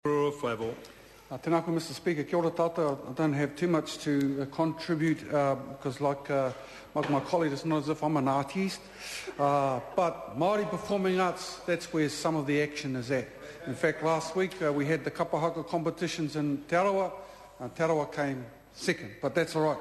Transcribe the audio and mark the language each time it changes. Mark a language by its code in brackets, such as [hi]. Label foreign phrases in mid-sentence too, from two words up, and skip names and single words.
[mi] Tēnā koe, [en] Mr. Speaker. [mi] Kia ora tātou. [en] I don't have too much to contribute because like my colleague, it's not as if I'm an artiste. But Māori performing arts, that's where some of the action is at. In fact, last week we had the kapahaka competitions in Aotearoa. Aotearoa came second, but that's all right.